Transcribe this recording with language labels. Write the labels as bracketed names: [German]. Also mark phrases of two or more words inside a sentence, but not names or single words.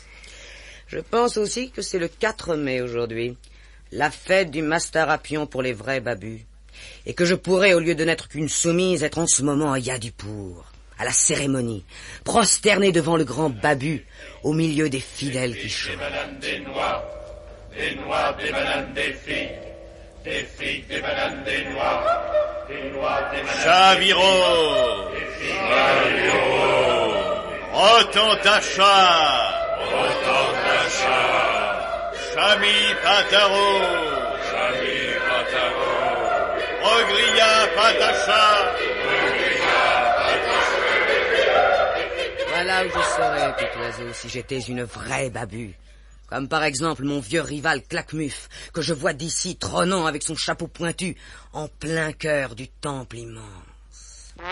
[French] Je pense aussi que c'est le 4 mai aujourd'hui, la fête du Mastarapion pour les vrais babus, et que je pourrais, au lieu de n'être qu'une soumise, être en ce moment à Yadipour, à la cérémonie, prosternée devant le grand babu, au milieu des fidèles qui chantent. des noix, des bananes, des figues, des bananes, des noix, des bananes. Chaviro! Chaviro! Rotantacha! Rotantacha! Chami Pataro! Chami Pataro! Ogria Patacha! Voilà où je serais, petit oiseau, si j'étais une vraie babue. Comme par exemple mon vieux rival Claquemuf, que je vois d'ici trônant avec son chapeau pointu, en plein cœur du temple immense.